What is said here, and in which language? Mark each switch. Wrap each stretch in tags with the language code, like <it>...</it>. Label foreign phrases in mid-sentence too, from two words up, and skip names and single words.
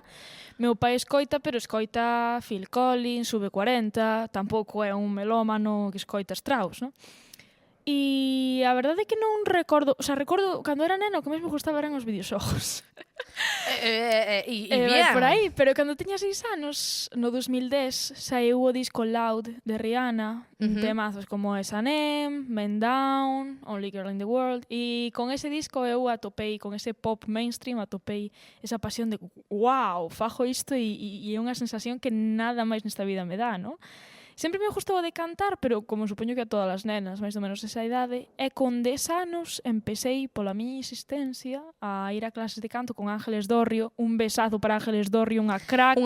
<gl>Meu pai escoita, pero escoita Phil Collins, V40, tampouco é un melómano que escoita Strauss, non? E a verdade é que non recordo, o sea, recordo cando era nena o que máis me gustaba eran os videoxogos. E bien. Por aí, pero cando tiña 6 anos, no 2010, saiu o disco Loud de Rihanna, temazos como S&M, Men Down, Only Girl in the World, e con ese disco eu atopei, con ese</gl> <en>pop mainstream,</en> <gl>atopei esa pasión de wow, fajo isto e é unha sensación que nada máis nesta vida me dá, non? Sempre me gustou de cantar, pero como supoño que a todas as nenas, máis ou menos esa idade, e con 10 anos empecéi pola miña existencia a ir a clases de canto con Ángeles Dorrio, un besazo para Ángeles Dorrio, unha crack.</gl>